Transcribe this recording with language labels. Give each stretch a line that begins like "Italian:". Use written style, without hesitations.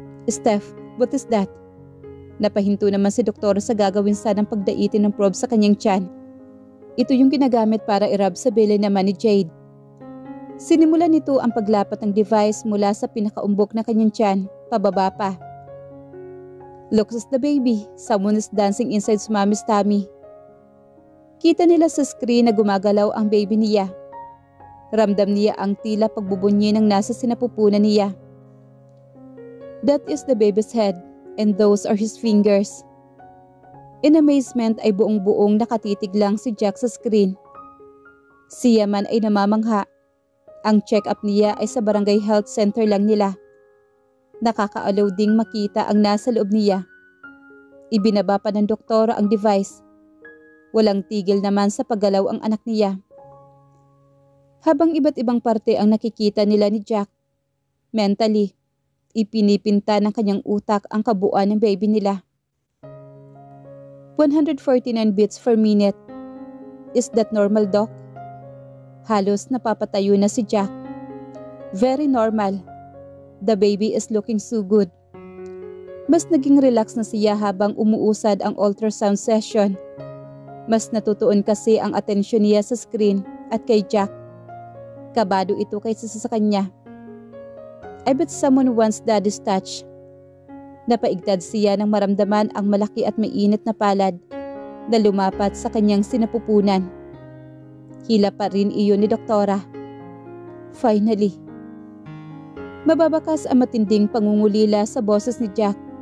Filipino: Steph,
English: what is that?
Filipino: Napahinto naman si doktor sa gagawin sanang pagdaitin ng probe sa kanyang tiyan. Ito yung ginagamit para i-rub sa belly naman ni Jade. Sinimulan nito ang paglapat ng device mula sa pinakaumbok na kanyang tiyan, pababa pa.
English: Looks as the baby, someone is dancing inside Mommy's tummy.
Filipino: Kita nila sa screen na gumagalaw ang baby niya. Ramdam niya ang tila pagbubunyi ng nasa sinapupunan niya.
English: That is the baby's head and those are his fingers. In amazement
Filipino: ay buong-buong nakatitig lang si Jack sa screen. Siya man ay namamangha. Ang check-up niya ay sa barangay health center lang nila. Nakakaalaw ding makita ang nasa loob niya. Ibinaba pa ng doktora ang device. Walang tigil naman sa paggalaw ang anak niya. Habang iba't ibang parte ang nakikita nila ni Jack, mentally, ipinipinta ng kanyang utak ang kabuuan ng baby nila.
English: 149 beats per minute. Is that normal, Doc?
Filipino: Halos napapatayo na si Jack.
English: Very normal. The baby is looking so good.
Filipino: Mas naging relax na siya habang umuusad ang ultrasound session. Mas natutuon kasi ang atensyon niya sa screen at kay Jack. Kabado ito kaysa sa kanya.
English: I bet someone wants daddy's touch.
Filipino: Napaigtad siya nang maramdaman ang malaki at mainit na palad na lumapat sa kanyang sinapupunan. Hila pa rin iyon ni doktora. Finally. Mababakas ang matinding pangungulila sa boses ni Jack.